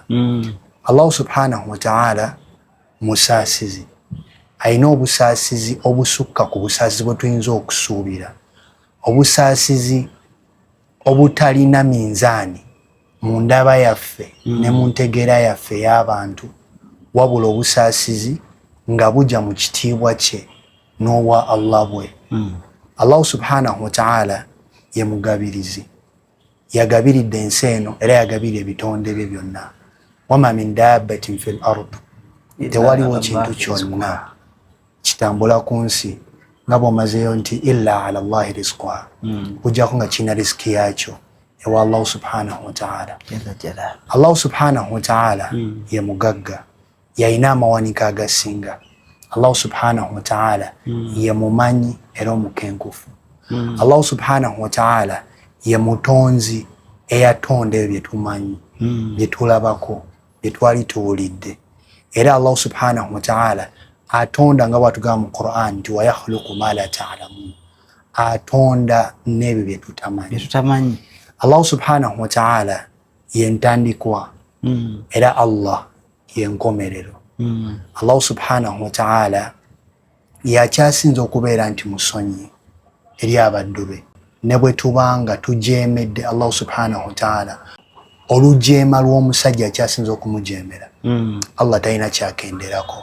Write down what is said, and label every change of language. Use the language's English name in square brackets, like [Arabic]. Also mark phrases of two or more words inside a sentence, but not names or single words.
[Ganda] Allah [Arabic] subhanahu wa ta'ala [Ganda] musaasizi, ayina obusaasizi obusukka ku busaasizi bwe tuyinza okusuubira, obusaasizi obutalina minzaani mu ndaba yaffe ne mu ntegeera yaffe ey'abantu, wabula obusaasizi nga bujja mu kitiibwa kye n'obwa Allah bwe. Allah [Arabic] subhanahu wa ta'ala [Ganda] ye mugabirizi, yagabiridde ensi eno era yagabirira ebitonde bye byonna. [Arabic] Wama min dabbatin fil ard, [Ganda] tewaliwo kintu kyonna kitambula ku nsi nga bw'omazeyo nti [Arabic] illa ala Allahi rizquha, [Ganda] kujjako nga kirina risiki yakyo ewa Allah [Arabic] subhanahu wa ta'ala. [Ganda] Allah [Arabic] subhanahu wa ta'ala [Ganda] ye mugagga, yayina amawanika agasinga. Allah [Arabic] subhanahu wa ta'ala [Ganda] ye mumanyi era omukenkufu. Allah [Arabic] subhanahu wa ta'ala [Ganda] ye mutonzi eyatonda ebyo bye tumanyi, bye tulabako, bye twali tuwulidde. Era Allah [Arabic] subhanahu wa ta'ala [Ganda] atonda nga bw'atugamba mu Qur'an nti [Arabic] wa yakhluqu ma la ta'lamun, [Ganda] atonda n'ebyo bye tutamanyi. Allah [Arabic] subhanahu wa ta'ala [Ganda] ye ntandikwa era Allah ye nkomerero. Allah [Arabic] subhanahu wa ta'ala [Ganda] yakyasinza okubeera nti musonyi eri abaddu be, ne bwe tubanga tujeemedde Allah [Arabic] subhanahu wa ta'ala [Ganda] olujeema lw'omusajja akyasinza okumujeemera, Allah talina kyakenderako.